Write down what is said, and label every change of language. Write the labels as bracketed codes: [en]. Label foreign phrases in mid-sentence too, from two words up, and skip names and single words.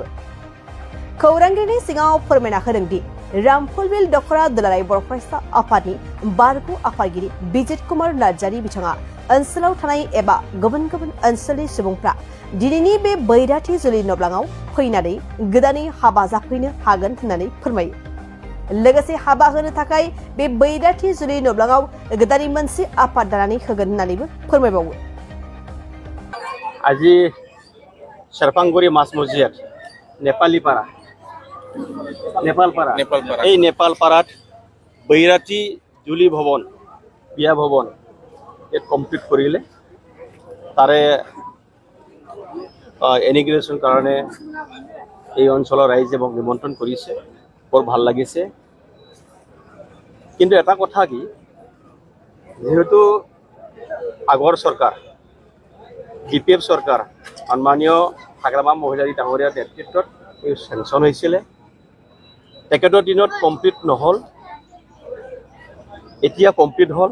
[brx] खौरांगिरिनि सिगाङाव फोरमायना होदों दि रामफलबिल दखरा दुलाराय बर' फरायसा आफादनि बारग' आफादगिरि बिजित कुमार नार्जारी बिथाङा ओनसोलाव थानाय एबा गुबुन गुबुन ओनसोलनि सुबुंफ्रा दिनैनि बे बैराथि जुलि नुब्लाङाव फैनानै गोदानै हाबा जाफैनो हागोन होननानै फोरमायो। लोगोसे हाबा होनो थाखाय बे बैराथि जुलि नुब्लाङाव गोदानै मोनसे आफाद दानानै होगोन होननानैबो फोरमायबावो। [as] আজি सेरफांगुरि मास मजिद नेपालीपारा এই নেপালপাৰাত [brx] बैराथि जुलि भवन [as] বিয়া ভৱন কমপ্লিট কৰিলে। তাৰে ইনিগ্ৰেশ্যন কাৰণে এই অঞ্চলৰ ৰাইজে মোক নিমন্ত্ৰণ কৰিছে, বৰ ভাল লাগিছে। কিন্তু এটা কথা কি, যেহেতু আগৰ চৰকাৰ ডিপিএফ চৰকাৰ সন্মানীয় হাগ্ৰামা মহিলাৰী ডাঙৰীয়াৰ নেতৃত্বত এই চেংচন হৈছিলে, তেখেতৰ দিনত কমপ্লিট নহ'ল, এতিয়া কমপ্লিট হ'ল।